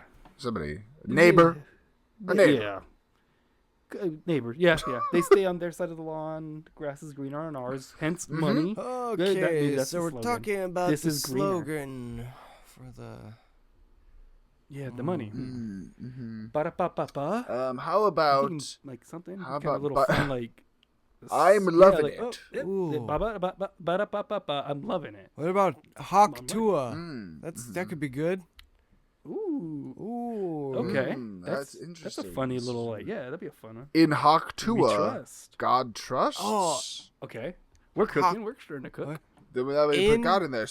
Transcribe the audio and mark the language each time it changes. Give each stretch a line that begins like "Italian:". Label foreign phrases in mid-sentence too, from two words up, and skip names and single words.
English: Somebody. Neighbor. A neighbor. Yeah. Neighbor. Yeah. They stay on their side of the lawn. The grass is greener on ours. Hence money. Okay, Maybe that's so the we're slogan. talking about This the is greener. slogan for the... Yeah, the money. Ba-da-ba-ba-ba. How I'm about thinking, like something how kind of a about little ba- fun, like I'm loving it. Ooh. Ba-ba-ba-ba-ba-ba-ba. I'm loving it. What about Hawk Tua? Mm, That could be good. Ooh. Ooh. Okay. that's That's a interesting. funny little like. Yeah, that'd be a fun one.
Latin: in hoc
English: We tua, trust. God trusts? Oh. Okay. We're cooking. We're starting to cook. What? Then that way you put God in there.